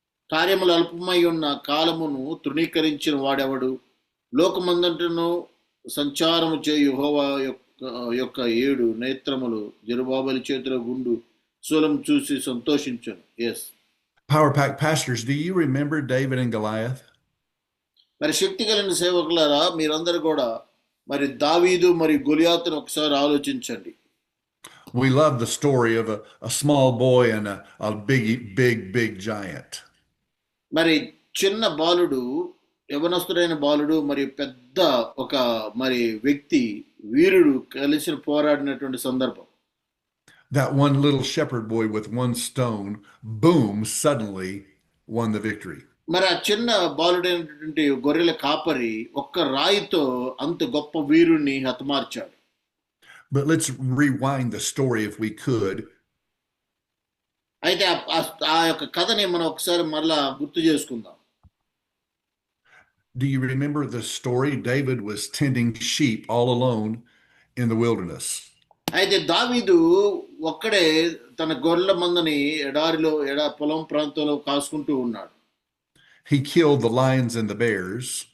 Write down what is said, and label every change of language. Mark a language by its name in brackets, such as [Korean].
[Telugu] కార్యములు అల్పమై ఉన్న కాలమును తృణీకరించిన వాడెవడు? లోకమందంటను సంచారము చేయు యెహోవా యొక్క 7 నేత్రములు జెరుబాబెలు చేతిలో గుండు శూలం చూసి సంతోషించను. [English] Yes. Power Pack pastors, do you remember David and Goliath? [Telugu] మరి శక్తి కలిగిన సేవకులారా, మీరందరూ కూడా మరి దావీదు మరి గొలియాతును ఒకసారి ఆలోచించండి. [English] We love the story of a small boy and a big giant. [Telugu] మరి చిన్న బాలుడు, యవనస్తుడైన బాలుడు మరి పెద్ద ఒక మరి వ్యక్తి వీరుడు కలిసి పోరాడినటువంటి సందర్భం. [English] That one little shepherd boy with one stone, boom, suddenly won the victory. [Telugu] మరి ఆ చిన్న బాలుడైనటువంటి గొర్రెల కాపరి ఒక్క రాయితో అంత గొప్ప వీరుణ్ణి హతమార్చాడు. [English] But let's rewind the story if we could. [Telugu] అయితే ఆ యొక్క కథని మనం ఒకసారి మరలా గుర్తు చేసుకుందాం. [English] Do you remember the story? David was tending sheep all alone in the wilderness. [Telugu] అయితే దావీదు ఒక్కడే తన గొర్రెల మందని పొలం ప్రాంతంలో కాసుకుంటూ ఉన్నాడు. [English] He killed the lions and the bears.